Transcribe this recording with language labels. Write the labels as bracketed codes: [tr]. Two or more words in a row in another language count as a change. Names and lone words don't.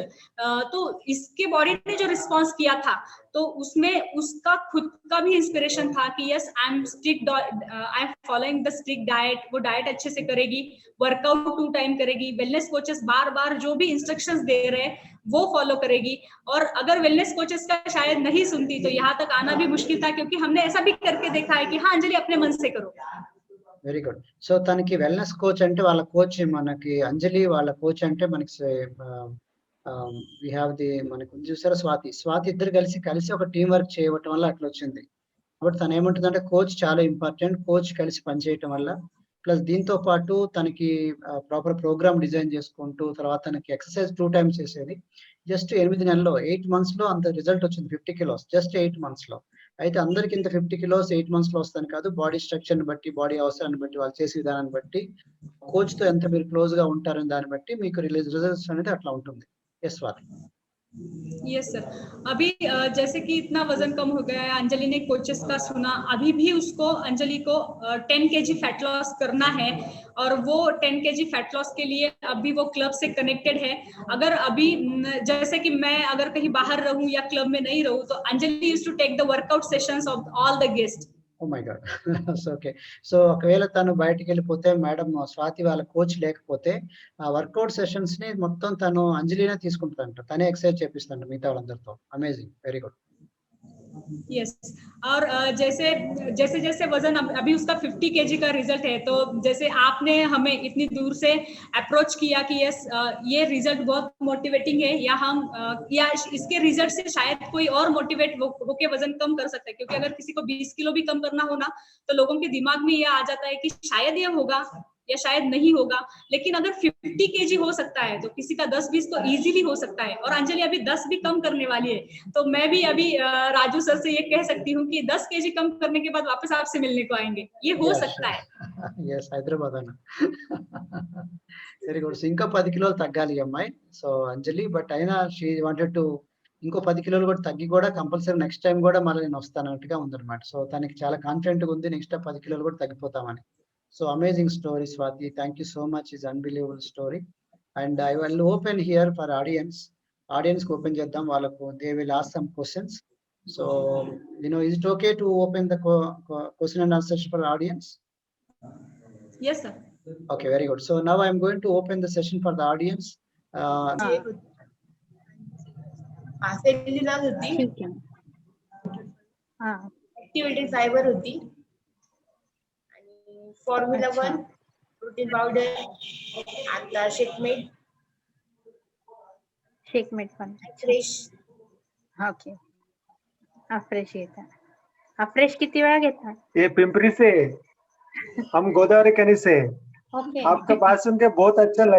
[hi] तो इसके बॉडी ने जो रिस्पॉन्स किया था तो उसमें उसका खुद का भी इंस्पिरेशन था कि [en] Yes I am following the strict diet. [hi] वो डाइट अच्छे से करेगी, वर्कआउट 2 टाइम करेगी, [en] wellness coaches [hi] बार बार जो भी इंस्ट्रक्शंस दे रहे हैं वो फॉलो करेगी. और अगर [en] wellness coaches [hi] का शायद नहीं सुनती तो यहाँ तक आना भी मुश्किल था, क्योंकि हमने ऐसा भी करके देखा है कि हाँ अंजलि अपने मन से करो. [en] very good. [te] సో తనకి [en] wellness coach [te] అంటే వాళ్ళ కోచ్ మనకి అంజలి వాళ్ళ కోచ్ అంటే మనకి [en] we have the [te] మనకు చూసారా స్వాతి ఇద్దరు కలిసి ఒక [en] team work [te] చేయటం వల్ల అట్లా వచ్చింది. కాబట్టి తను ఏమంటుందంటే కోచ్ చాలా ఇంపార్టెంట్, కోచ్ కలిసి పనిచేయటం వల్ల ప్లస్ దీంతో పాటు తనకి [en] proper program design [te] చేసుకుంటూ తర్వాత తనకి [en] exercise 2 times [te] చేసేది. జస్ట్ 8 నెలల్లో 8 మంత్స్ లో అంత రిజల్ట్ వచ్చింది, [en] 50 kilos just 8 months [te] లో. అయితే అందరికి ఇంత [en] 50 kilos 8 months [te] లో వస్తాను కాదు, [en] body structure [te] ని బట్టి, బాడీ అవసరాన్ని బట్టి, వాళ్ళు చేసే విధానాన్ని బట్టి, కోచ్ తో ఎంత మీరు క్లోజ్ గా ఉంటారని దాన్ని బట్టి మీకు రిజల్ట్స్ అనేది అట్లా ఉంటుంది. ఎస్ స్వాతి. [en] yes sir, [hi] अभी जैसे कि इतना वजन कम हो गया है, अंजलि ने कोचेस का सुना, अभी भी उसको अंजलि को 10 kg [en] fat loss [hi] करना है और वो 10 kg [en] fat loss [hi] के लिए अभी वो क्लब से कनेक्टेड है. अगर अभी जैसे कि मैं अगर कहीं बाहर रहूं या क्लब में नहीं रहूं तो अंजलि [en] used to take the workout sessions of all the guest. Oh my god. So okay. [te] సో ఒకవేళ తను బయటికి వెళ్ళిపోతే, మేడం స్వాతి వాళ్ళ కోచ్ లేకపోతే ఆ [en] workout sessions [te] ని మొత్తం తను అంజలినే తీసుకుంటుందంట, తనే ఎక్సర్సైజ్ చేపిస్తుందంట మిగతా వాళ్ళందరితో. [en] amazing, very good. [hi] यस, और जैसे जैसे वजन अभी उसका 50 kg का रिजल्ट है, तो जैसे आपने हमें इतनी दूर से अप्रोच किया कि यस ये रिजल्ट बहुत मोटिवेटिंग है, या हम या इसके रिजल्ट से शायद कोई और मोटिवेट होके वजन कम कर सकता है, क्योंकि अगर किसी को 20 किलो भी कम करना हो ना तो लोगों के दिमाग में ये आ जाता है कि शायद ये होगा या शायद नहीं होगा, लेकिन अगर 50 kg हो सकता है तो किसी का 10-20 तो इजीली हो सकता है. और अंजलि अभी 10 भी कम करने वाली है, तो मैं भी अभी राजू सर से ये कह सकती हूँ कि 10 kg कम करने के बाद वापस आपसे मिलने को आएंगे, ये हो सकता है. [te] ఎస్, హైదరాబాద్ అన్న. [en] very good. [te] ఇంకా 10 కిలోలు తగ్గాలి ఈ అమ్మాయి. సో అంజలి, బట్ అయినా [en] she wanted to [te] ఇంకో 10 కిలోలు కూడా తగ్గి కూడా [en] compulsory next time [te] కూడా మళ్ళీ నేను వస్తానట్టుగా ఉందన్నమాట. సో తనకి చాలా కాన్ఫిడెంట్ గా ఉంది నెక్స్ట్ 10 కిలోలు కూడా తగ్గిపోతామని. [en] So amazing story, Swati. Thank you so much. It's unbelievable story. And I will open here for audience. [te] ఆడియన్స్ కో ఓపెన్ చేద్దాం వాళ్ళకు. [en] They will ask some questions. So, is it okay to open the question and answer for audience? Yes sir. Okay, very good. So now I am going to open the session for the audience. [mr] सेलिना होती, [en] activity fiber [mr] होती, फॉर्म्युला 1 [en] protein powder, [mr] आता शेकमेट पण फ्रेश. ओके. फ्रेश येता. फ्रेश किती वेळा घेता? [hi] ये पिंपरी से, हम गोदावरी कनी से. ओके. आपका बात सुन के बहुत अच्छा लगा.